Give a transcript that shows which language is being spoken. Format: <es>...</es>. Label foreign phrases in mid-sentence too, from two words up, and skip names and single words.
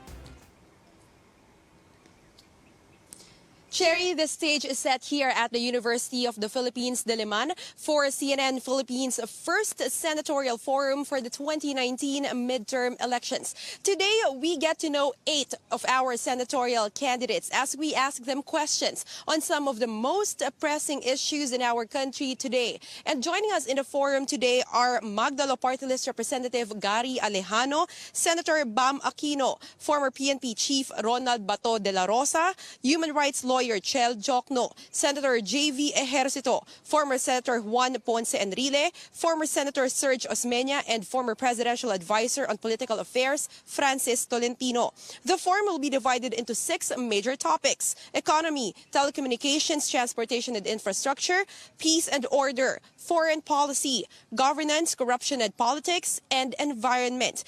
<en>Cherry, the stage is set here at the University of the Philippines, Diliman, for CNN Philippines' first senatorial forum for the 2019 midterm elections. Today, we get to know 8 of our senatorial candidates as we ask them questions on some of the most pressing issues in our country today. And joining us in the forum today are Magdalo Party List Representative Gary Alejano, Senator Bam Aquino, former PNP Chief Ronald Bato de la Rosa, human rights lawyer Chel Jokno, Senator J.V. Ejercito, former Senator Juan Ponce Enrile, former Senator Serge Osmeña, and former Presidential Advisor on Political Affairs Francis Tolentino. The forum will be divided into 6 major topics: economy, telecommunications, transportation and infrastructure, peace and order, foreign policy, governance, corruption and politics, and environment.</en>